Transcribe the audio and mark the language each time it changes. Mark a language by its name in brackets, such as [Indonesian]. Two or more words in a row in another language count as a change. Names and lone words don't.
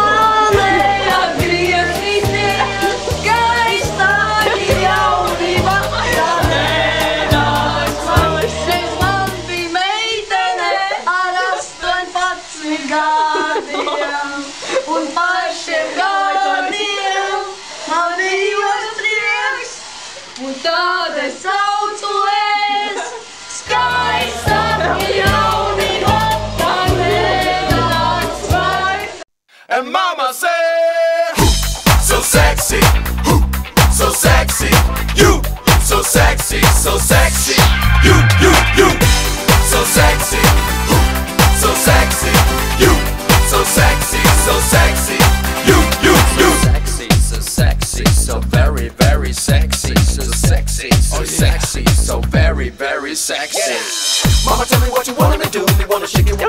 [Latvian] Un pašiem gadiem man bijos prieks, un tad es saucu skaista jaunība, tā nenāks vairs. [English] And mama said, so sexy, so sexy, you, so sexy, so sexy, you, so sexy, so sexy, you, so sexy, so sexy, you. Sexy, so sexy, so very, very sexy, so sexy, so sexy, so very, very sexy. Mama, tell me what you wanna do, you wanna shake it.